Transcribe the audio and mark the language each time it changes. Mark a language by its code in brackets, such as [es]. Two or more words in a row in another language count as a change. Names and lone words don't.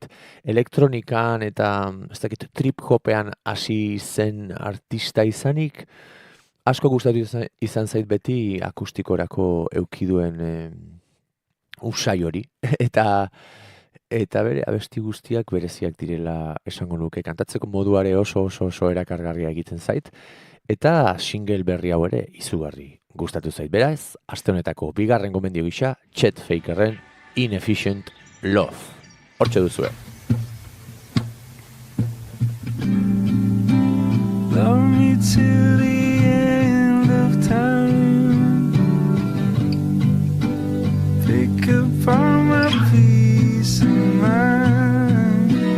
[eu] Elektronikan eta ez dakit trip-hopean hasi zen artista izanik, asko gustatu izan zait beti akustikorako eukiduen usai hori, eta bere abesti guztiak bereziak direla esango nuke. Kantatzeko moduare oso erakargarria egiten zait, eta single berri hau ere izugarri gustatu zait. Beraz, aste honetako bigarren gomendio gisa, Chet Fakerren Inefficient Love. Hortxe duzue. [en] Love me till the end of time. Pick up all my peace of mind.